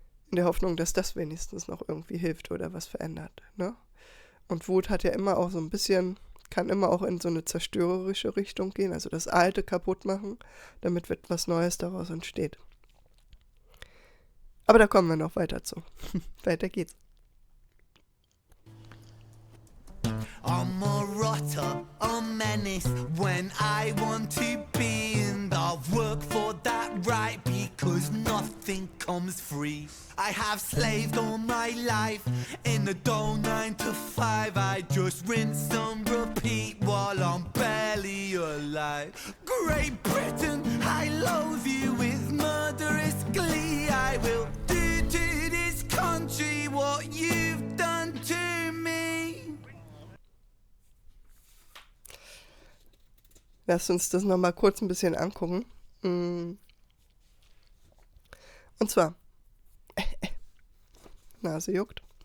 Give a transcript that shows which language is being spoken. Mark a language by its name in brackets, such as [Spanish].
[German] In der Hoffnung, dass das wenigstens noch irgendwie hilft oder was verändert. Ne? Und Wut hat ja immer auch so ein bisschen, kann immer auch in so eine zerstörerische Richtung gehen, also das Alte kaputt machen, damit etwas Neues daraus entsteht. Aber da kommen wir noch weiter zu. Weiter geht's. [English] I'm a rotter, a menace when I want to be, and I'll work for that right because nothing comes free. I have slaved all my life in a dull 9 to 5. I just rinse and repeat while I'm barely alive. Great Britain, I loathe you with murderous glee. I will do to this country what you've done to me. [German] Lass uns das nochmal kurz ein bisschen angucken. Und zwar, Nase juckt.